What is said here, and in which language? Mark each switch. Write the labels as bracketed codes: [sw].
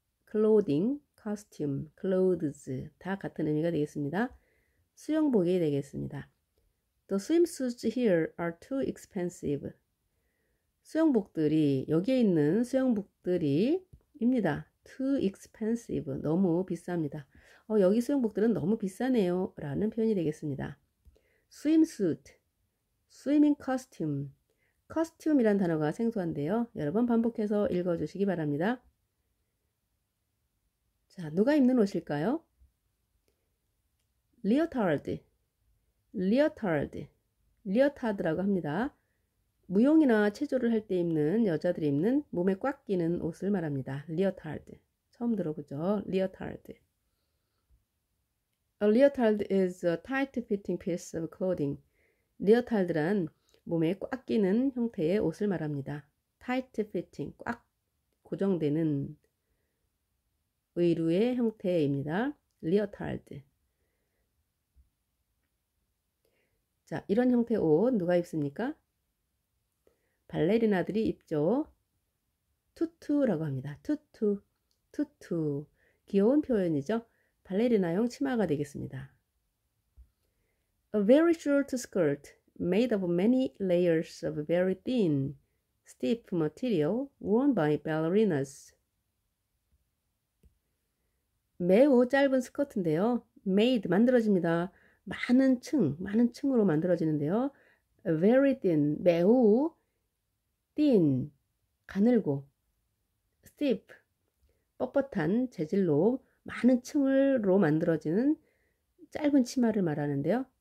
[ko] clothing, costume, clothes 다 같은 의미가 되겠습니다. 수영복이 되겠습니다. [en] The swimsuits here are too expensive. [ko] 수영복들이, 여기에 있는 수영복들이 입니다. [en] Too expensive, [ko] 너무 비쌉니다. 여기 수영복들은 너무 비싸네요 라는 표현이 되겠습니다. [en] swimsuit, swimming costume, costume이란 [ko] 단어가 생소한데요. 여러 번 반복해서 읽어주시기 바랍니다. 자, 누가 입는 옷일까요? 리어타드라고 합니다. 무용이나 체조를 할 때 입는, 여자들이 입는 몸에 꽉 끼는 옷을 말합니다. 리어타드. 처음 들어보죠? 리어타드. [en] A leotard is a tight-fitting piece of clothing. [ko] 리어타드란 몸에 꽉 끼는 형태의 옷을 말합니다. tight-fitting, 꽉 고정되는 의류의 형태입니다. 리어타드. 자, 이런 형태의 옷 누가 입습니까? 발레리나들이 입죠. 투투라고 합니다. 투투. 귀여운 표현이죠. 발레리나용 치마가 되겠습니다. [en] A very short skirt made of many layers of very thin, stiff material worn by ballerinas. [ko] 매우 짧은 스커트인데요. made, 만들어집니다. 많은 층으로 만들어지는데요. [en] very thin, [ko] 매우 thin, 가늘고, stiff, 뻣뻣한 재질로 많은 층으로 만들어지는 짧은 치마를 말하는데요.